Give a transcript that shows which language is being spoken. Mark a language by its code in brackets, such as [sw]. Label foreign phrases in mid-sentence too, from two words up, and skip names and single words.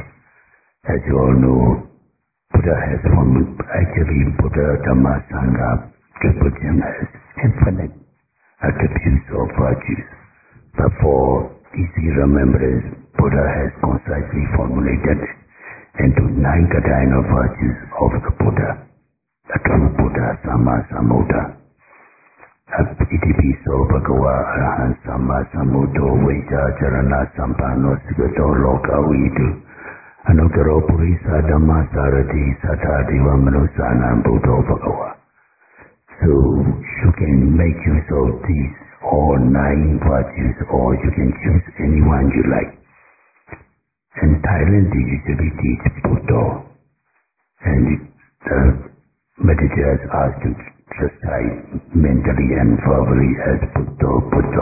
[en] As you all know, Buddha has actually Buddha, Dhamma, Sangha, Triple Jhana has infinite attributes of virtues. But for easy remembrance, Buddha has concisely formulated into 9 cardinal virtues of the Buddha, the true Buddha, [pi] Sama Sambuddha. Itipiso Bhagava Arahan Sama Sambuddho Veja Charana Sampano Sigato Loka Vidu Anuttaro Purisa Dhamma Sarati Sata Diva Manusana Buddho Bhagava. [en] So you can make use of these all 9 virtues, or you can choose any one you like. In Thailand they usually teach Buddha, and the meditators are to recite mentally and verbally as Buddha.